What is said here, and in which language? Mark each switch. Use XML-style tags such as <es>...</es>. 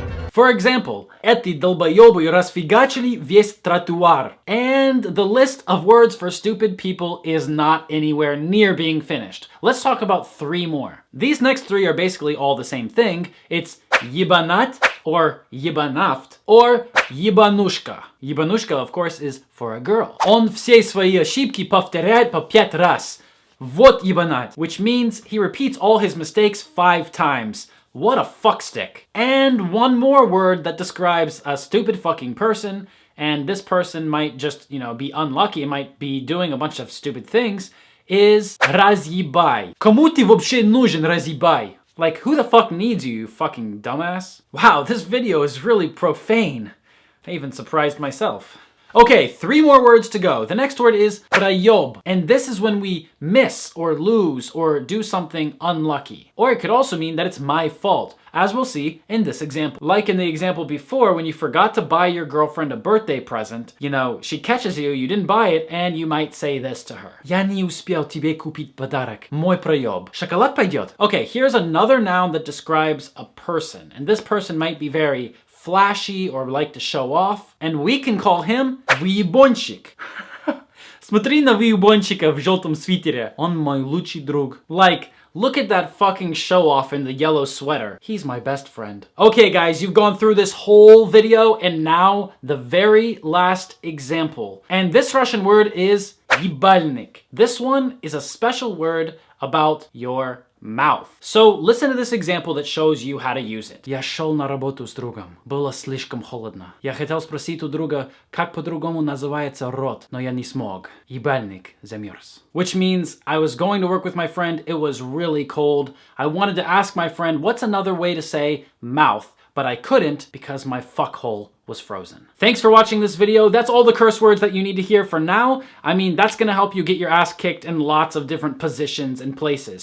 <en>For example,</en> <ru>эти долбоёбы расфигачили весь тротуар.</ru> <en>And the list of words for stupid people is not anywhere near being finished. Let's talk about three more. These next three are basically all the same thing. It's ебанат, or ебанафт, or ебанушка. Ебанушка, of course, is for a girl.</en> <ru>Он все свои ошибки повторяет по 5 раз. Вот ебанат,</ru> <en>which means he repeats all his mistakes 5 times. What a fuckstick. And one more word that describes a stupid fucking person, and this person might just, you know, be unlucky, it might be doing a bunch of stupid things, is разъебай.</en> <ru>Кому ты вообще нужен, разъебай?</ru> <en>Like, who the fuck needs you fucking dumbass? Wow, this video is really profane. I even surprised myself. Okay, 3 more words to go. The next word is проёб. And this is when we miss or lose or do something unlucky. Or it could also mean that it's my fault, as we'll see in this example. Like in the example before, when you forgot to buy your girlfriend a birthday present, you know, she catches you, you didn't buy it, and you might say this to her.</en> <ru>Я не успел тебе купить подарок. Мой проёб. Шоколад пойдет.</ru> <en>Okay, here's another noun that describes a person. And this person might be very flashy or like to show off, and we can call him выебончик.</en> <ru>Смотри на выебончика в желтом свитере. Он мой лучший друг.</ru> <en>Like, look at that fucking show off in the yellow sweater. He's my best friend. Okay, guys, you've gone through this whole video, and now the very last example. And this Russian word is ебальник. This one is a special word about your mouth. So listen to this example that shows you how to use it.</en> <ru>Я шел на работу с другом. Было слишком холодно. Я хотел спросить у друга, как по-другому называется рот, но я не смог. Ебальник замерз.</ru> <en>Which means I was going to work with my friend. It was really cold. I wanted to ask my friend, what's another way to say mouth? But I couldn't because my fuckhole was frozen. Thanks for watching this video. That's all the curse words that you need to hear for now. I mean, that's gonna help you get your ass kicked in lots of different positions and places.</en>